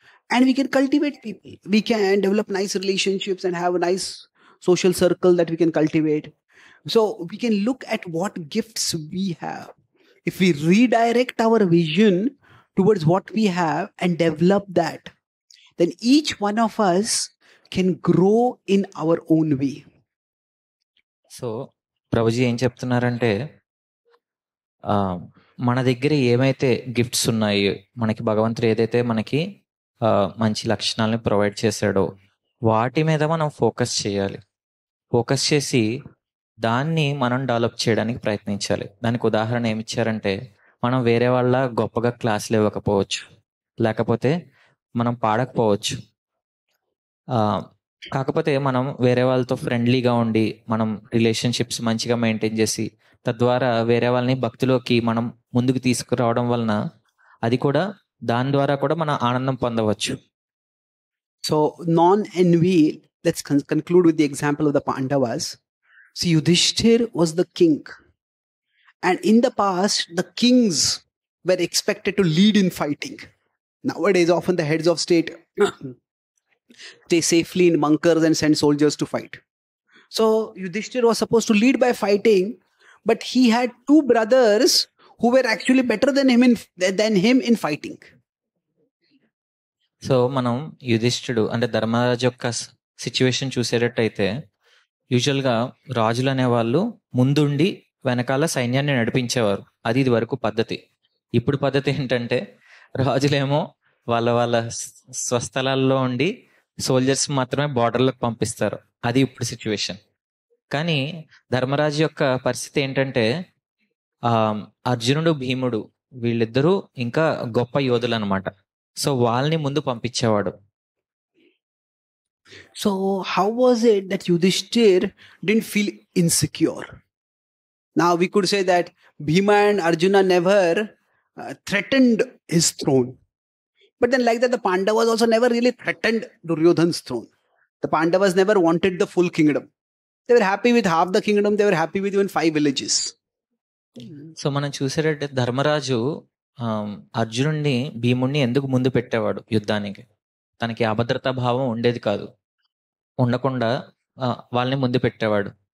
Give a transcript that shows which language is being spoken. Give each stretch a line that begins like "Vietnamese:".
English: And we can cultivate people. We can develop nice relationships and have a nice social circle that we can cultivate. So we can look at what gifts we have. If we redirect our vision towards what we have and develop that, then each one of us can grow in our own way.
Telugu: So Prabhuji ఏం చెప్తున్నారంటే, మన దగ్గర ఏమైతే gifts ఉన్నాయి, మనకి భగవంతుడు ఏదైతే మనకి మంచి లక్షణాలని ప్రొవైడ్ చేశాడో వాటి మీద మనం ఫోకస్ చేయాలి. ఫోకస్ చేసి దాన్ని మనం డెవలప్ చేయడానికి ప్రయత్నించాలి. దానికి ఉదాహరణ ఏమిచ్చారంటే, మనం వేరే వాళ్ళ గొప్పగా క్లాసులు ఇవ్వకపోవచ్చు, లేకపోతే మనం పాడకపోవచ్చు. కాకపోతే మనం వేరే వాళ్ళతో ఫ్రెండ్లీగా ఉండి మనం రిలేషన్షిప్స్ మంచిగా మెయింటైన్ చేసి తద్వారా వేరే వాళ్ళని భక్తిలోకి మనం ముందుకు తీసుకురావడం వలన అది కూడా దాని ద్వారా కూడా మనం ఆనందం పొందవచ్చు.
English: So non-envy, let's conclude with the example of the Pandavas. See, Yudhishthir was the king. And in the past, the kings were expected to lead in fighting. Nowadays, often the heads of state stay safely in bunkers and send soldiers to fight. So Yudhishthir was supposed to lead by fighting, but he had two brothers who were actually better than him in fighting.
Telugu: So మనం యుధిష్ఠుడు అంటే ధర్మరాజు యొక్క situation చూసేటట్టయితే, యూజువల్గా రాజులు అనేవాళ్ళు ముందుండి వెనకాల సైన్యాన్ని నడిపించేవారు. అది ఇది వరకు పద్ధతి. ఇప్పుడు పద్ధతి ఏంటంటే, రాజులేమో వాళ్ళ వాళ్ళ స్వస్థలాల్లో ఉండి సోల్జర్స్ మాత్రమే బార్డర్లకు పంపిస్తారు. అది ఇప్పుడు సిచ్యువేషన్. కానీ ధర్మరాజు యొక్క పరిస్థితి ఏంటంటే, అర్జునుడు భీముడు వీళ్ళిద్దరూ ఇంకా గొప్ప యోధులు అనమాట. సో వాళ్ళని ముందు పంపించేవాడు.
English: So how was it that Yudhishthir didn't feel insecure? Now we could say that Bhima and Arjuna never threatened his throne. But then like that, the Pandavas also never really threatened Duryodhan's throne. The Pandavas never wanted the full kingdom. They were happy with half the kingdom. They were happy with even 5 villages.
Telugu: So మనం చూసేటట్టే ధర్మరాజు అర్జునుడిని భీముడిని ఎందుకు ముందు పెట్టేవాడు యుద్ధానికి? తనకి అభద్రతా భావం ఉండేది కాదు, ఉండకుండా వాళ్ళని ముందు పెట్టేవాడు.